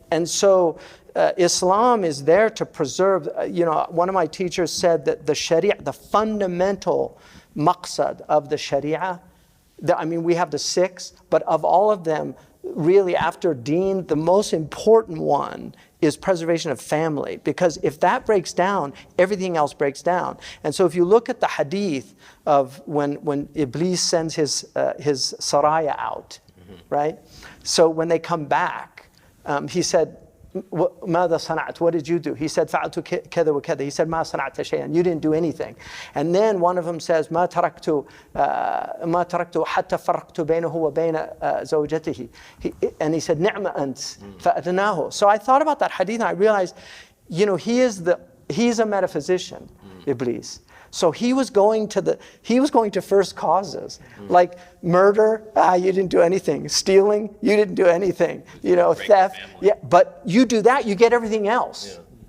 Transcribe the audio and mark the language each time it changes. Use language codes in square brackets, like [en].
[en] And so Islam is there to preserve, one of my teachers said that the Sharia, the fundamental maqsad of the Sharia, we have the 6, but of all of them, really after deen, the most important one is preservation of family, because if that breaks down, everything else breaks down. And so if you look at the hadith of when Iblis sends his saraya out, right? So when they come back, he said, [ar] ماذا صنعت? [en] What did you do? He said [ar] فعلت كذا وكذا. He said ما صنعت شيئا. [en] You didn't do anything. And then one of them says [ar] ما تركت حتى فرقت بينه وبين زوجته. [en] And he said [ar] نعم أنت فأدناه. [en] So I thought about that hadith and I realized, he's a metaphysician, Iblis. So he was going to first causes, like murder, you didn't do anything. Stealing, you didn't do anything. Theft, but you do that, you get everything else.